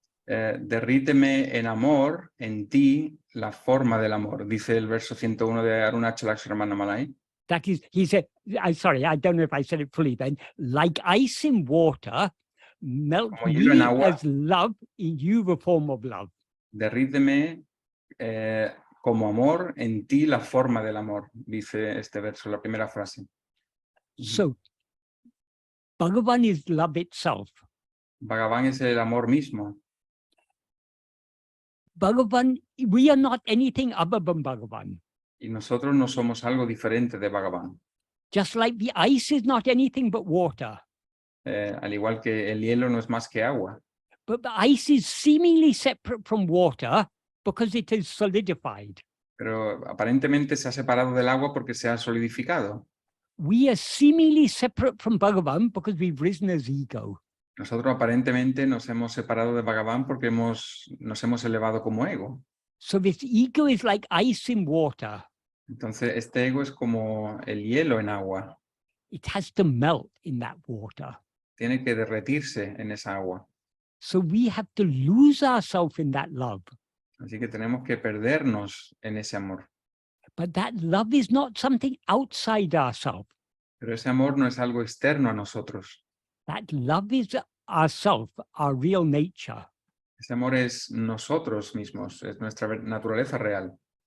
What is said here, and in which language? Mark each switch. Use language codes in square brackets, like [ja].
[es] Derríteme en amor, en ti la forma del amor, dice el verso 101 de Arunachala Aksharamanamala. [en] That is, he said, sorry, I don't know if I said it fully then, like ice in water, melt me as love, in you the form of love. [es] Derríteme como amor, en ti la forma del amor, dice este verso, la primera frase. [en] So, Bhagavan is love itself. [es] Bhagavan es el amor mismo. [en] Bhagavan, we are not anything other than Bhagavan. [es] Y nosotros no somos algo diferente de Bhagavan. [en] Just like the ice is not anything but water, [es] Al igual que el hielo no es más que agua. [en] but the ice is seemingly separate from water because it is solidified. [es] Pero aparentemente se ha separado del agua porque se ha solidificado. [en] We are seemingly separate from Bhagavan because we've risen as ego. [es] Nosotros aparentemente nos hemos separado de Bhagavan porque nos hemos elevado como ego. [en] So this ego is like ice in water. [es] Entonces este ego es como el hielo en agua. [en] It has to melt in that water. [es] Tiene que derretirse en esa agua. [en] So we have to lose ourselves in that love. [es] Así que tenemos que perdernos en ese amor. [en] But that love is not something outside ourselves. [es] Pero ese amor no es algo externo a nosotros. [en] That love is ourself, our real nature. [es] Ese amor es nosotros mismos, es nuestra naturaleza real.